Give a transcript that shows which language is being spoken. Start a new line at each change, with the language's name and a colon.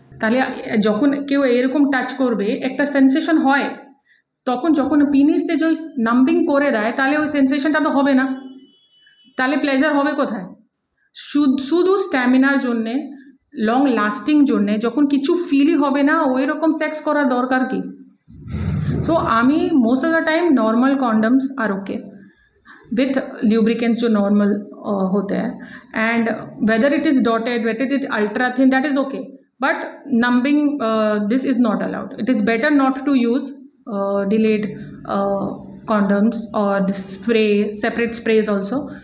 Bangla: তাহলে যখন কেউ এরকম টাচ করবে একটা সেন্সেশন হয়, যখন পিনিসতে যে নাম্বিং করে দেয় তাহলে ওই সেন্সেশনটা তো হবে না, তাহলে প্লেজার হবে কোথায়? শুধু স্ট্যামিনার জন্যে, লং লাস্টিং জন্যে, যখন কিছু ফিলই হবে না ওই রকম সেক্স করার দরকার কি?
English: so আমি most of the time normal condoms are okay with lubricants
Hindi: जो नॉर्मल होते हैं,
English: And whether it is dotted, whether it is ultra thin, that is okay, but numbing this is not allowed. It is better not to use delayed condoms or this separate sprays also.